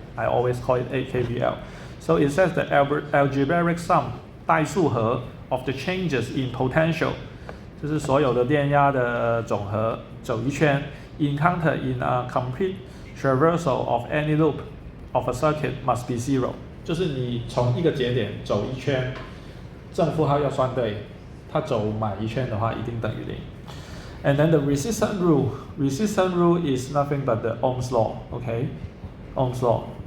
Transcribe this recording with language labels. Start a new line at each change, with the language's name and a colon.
English: I always call it KVL. So it says the algebraic sum,
Chinese: 代数和
English: of the changes in potential,
Chinese: 就是所有的电压的总和走一圈
English: encounter in a complete traversal of any loop of a circuit must be 0.
Chinese: 就是你从一个节点走一圈，正负号要算对，它走满一圈的话一定等于0。
English: And then the resistance rule is nothing but the Ohm's law, okay? Ohm's law.